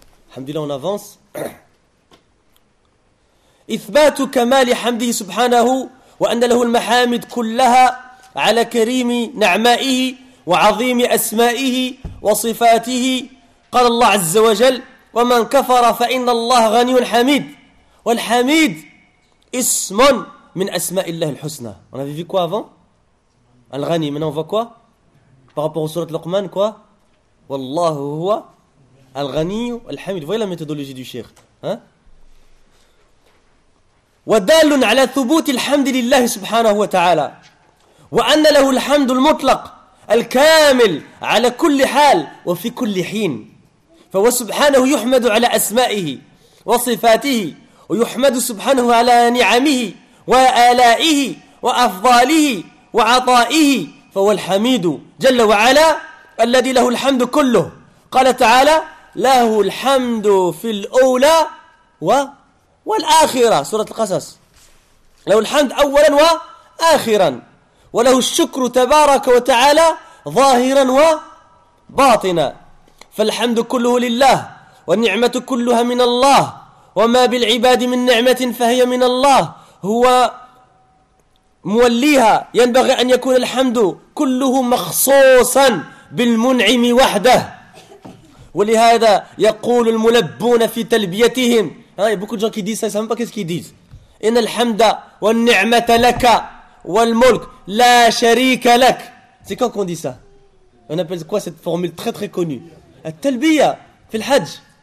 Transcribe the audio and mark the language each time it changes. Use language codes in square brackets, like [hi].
[fr] Alhamdulillah, on avance. [ar] Ithbatu kamali hamdihi subhanahu wa anna lahu al-mahamid kullaha على كريم نعمائه وعظيم أسمائه وصفاته. قال الله عز وجل ومن كفر فإن الله غني حميد. والحميد اسم من أسماء الله الحسنى. [fr] On avait vu quoi avant? Al-Ghani. Maintenant on voit quoi? Par rapport au surat Luqman quoi? [ar] والله هو Al-Ghani Al-Hamid. [fr] Voyez la méthodologie du Cheikh. [ar] ودال على ثبوت الحمد لله سبحانه وتعالى وأن له الحمد المطلق الكامل على كل حال وفي كل حين فهو سبحانه يحمد على أسمائه وصفاته ويحمد سبحانه على نعمه وآلائه وأفضاله وعطائه فهو الحميد جل وعلا الذي له الحمد كله. قال تعالى له الحمد في الأولى والآخرة سورة القصص. له الحمد أولا وآخرا وله الشكر تبارك وتعالى ظاهرا وباطنا. فالحمد كله لله والنعمة كلها من الله وما بالعباد من نعمة فهي من الله هو موليها. ينبغي أن يكون الحمد كله مخصوصا بالمنعم وحده. ولهذا يقول الملبون في تلبيتهم [fr] beaucoup de gens qui disent ça, ils savent pas qu'est-ce qu'ils disent. [ar] إن الحمد والنعمة لك والملك لا شريك لك. [fr] C'est quand qu'on dit ça? On appelle quoi cette formule très très connue? [ar] At-talbiya fil hajj.